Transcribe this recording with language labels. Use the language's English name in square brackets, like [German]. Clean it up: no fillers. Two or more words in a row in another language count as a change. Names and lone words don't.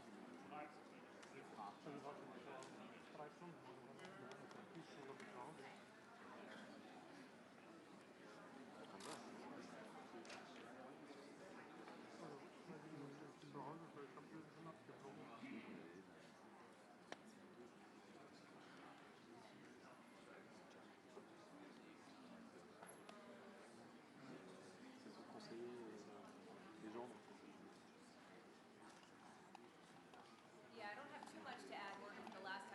[German] Also war schon vor 3 Stunden oder so. Die ist schon, glaube ich, zu Hause. Kann sein. Also, weil die zu Hause ist, weil ich glaube, die sind abgeflogen. [French] C'est son conseiller légende. [English] Yeah, I don't have too much to add. We're just a